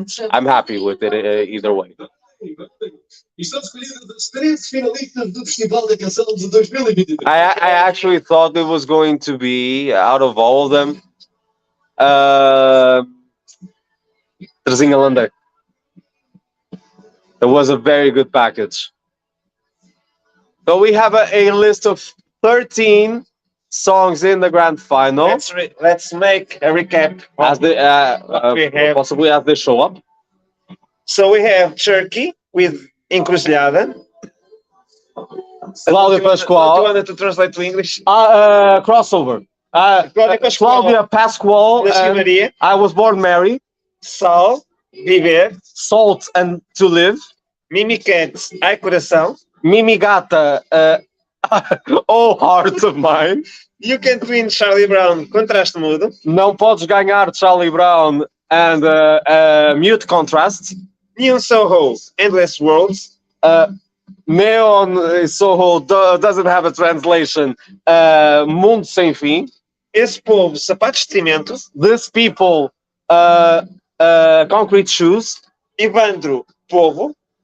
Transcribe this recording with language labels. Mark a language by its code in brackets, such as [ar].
[en] I'm happy with it either way. [pt] E são escolhidos os 13 finalistas do Festival da Canção de 2023. [en] I actually thought it was going to be, out of all of them, Teresinha Landeiro. It was a very good package. So we have a list of 13 songs in the grand final. Let's make a recap. As they we have. possibly as they show up. So we have Turkey with Encruzilhada. Claudia Do you Pascoal. want to translate to English? Crossover. Claudia Pascoal. Claudia Pascoal. [pt] Nasci [en] and Maria. I was born Mary. [pt] Sal, Viver. [en] Salt and to live. [pt] Mimi Cat, Ai Coração. [en] Mimi Gata. Oh, heart of mine. [pt] You Can't Win, Charlie Brown, Contraste Mudo. Não podes ganhar [en] Charlie Brown and Mute Contrast. Neon Soho, Endless Worlds. Neon Soho doesn't have a translation. [pt] Mundo Sem Fim. Esse Povo, Sapatos de Cimento. [en] This People, Concrete Shoes. [pt] Ivandro, Povo.